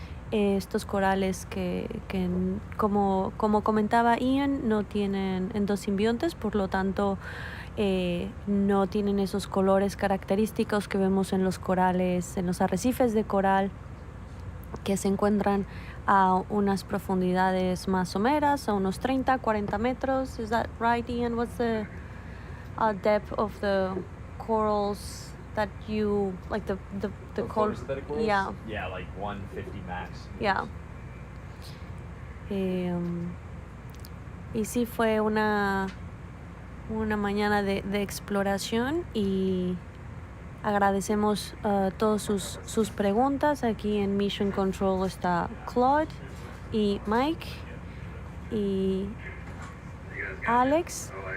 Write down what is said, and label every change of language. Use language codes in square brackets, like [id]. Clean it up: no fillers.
[es] Estos corales que como comentaba Ian, no tienen endosimbiontes, por lo tanto no tienen esos colores característicos que vemos en los corales, en los arrecifes de coral que se encuentran a unas profundidades más someras, a unos 30, 40 metros. [en] Is that right, Ian? What's the depth of the corals that you like, the corals? Yeah. Yeah, like 150 max. Yeah. [es] Y sí, fue una mañana de exploración, y agradecemos todas sus preguntas. Aquí en Mission Control está Claude y Mike y Alex.